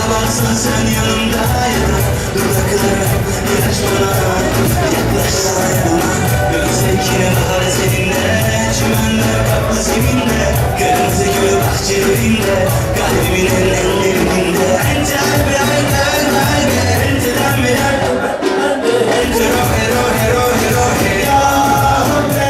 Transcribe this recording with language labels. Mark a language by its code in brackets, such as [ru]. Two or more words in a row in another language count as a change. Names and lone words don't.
[tr] olmasan sen yanımdaydın. Dudaklarım ilaç bana, yaklaşsana yanıma. Gözündeki bahar seninle, çimenler kaplı zeminde, kırmızı gül bahçelerinde, kalbimin ellerinde. [ar] إنت قلبي عيني قلبي, إنت دمي دمي، إنت روحي روحي روحي روحي يا ربي.